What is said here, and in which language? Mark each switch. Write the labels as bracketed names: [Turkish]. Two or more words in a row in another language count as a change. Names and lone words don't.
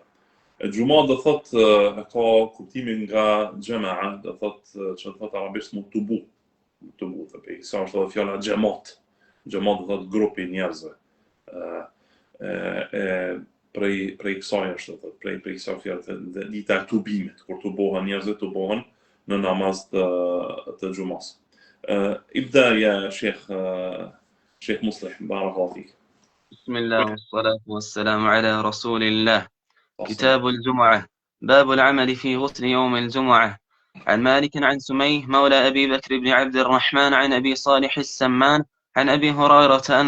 [Albanian] Xuma do thot ka kuptimin nga xhamaa, do thot që thot arabisht tubu të pe. Sa është edhe fjala xhamat. Xhamat do thot grupi njerëzve. Prej kësaj është thot, prej kësaj fjale dita e tubimit, kur tubohen njerëzit tubohen në namaz të Xumas. [Arabic] ابدأ يا شيخ مصلح بارك الله فيك. بسم الله والصلاة والسلام على رسول الله. كتاب الجمعة. باب العمل في غسل يوم الجمعة. عن مالك عن سميه مولى أبي بكر بن عبد الرحمن عن أبي صالح السمان عن أبي هريرة أن